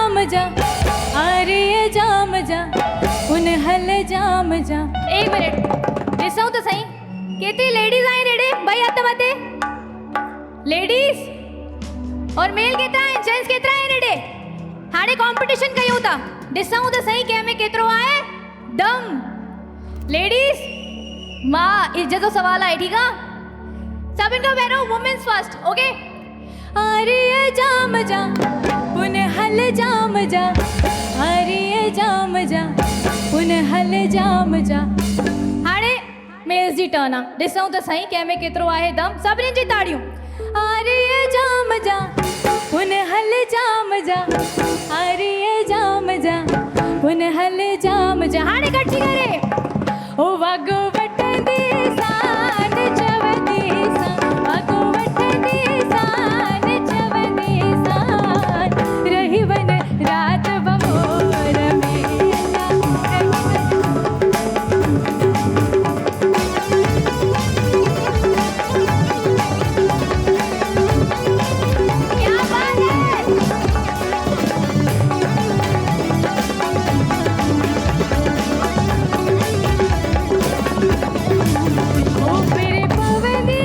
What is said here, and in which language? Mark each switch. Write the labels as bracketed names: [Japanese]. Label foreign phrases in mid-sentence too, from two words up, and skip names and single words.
[Sindhi] जा आरे जाम जा उन हल जाम जा। एक मिनिट ॾिसूं त सही केतिरी लेडीज़ आहिनि हेॾे भाई हथ मथे लेडीज़ और मेल केतिरा आहिनि जेंट्स केतिरा आहिनि हेॾे हाणे कॉम्पिटिशन कयूं था ॾिसूं त सही कंहिं में केतिरो आहे दम। लेडीज़ मां इज्जत जो सवाल आहे ठीकु आहे सभिनि खां पहिरियों [English] women's first okay. [Sindhi] आरे जाम जा उन हल जाम जा आरे जाम जा उन हल जाम जा। हाणे मेल्स जी टर्न आहे ॾिसूं त सही कंहिं में केतिरो आहे दम सभिनी जी ताड़ियूं। आरे जाम जा उन हल जाम जा आरे जाम जा उन हल जाम जा। हाणे गॾिजी करे ओ वॻो वठंदी सान चवंदी सान वॻो वठंदी सान चवंदी सान रही वन रात बमोर में। [Hindi] क्या बात है ओ मेरे पवनी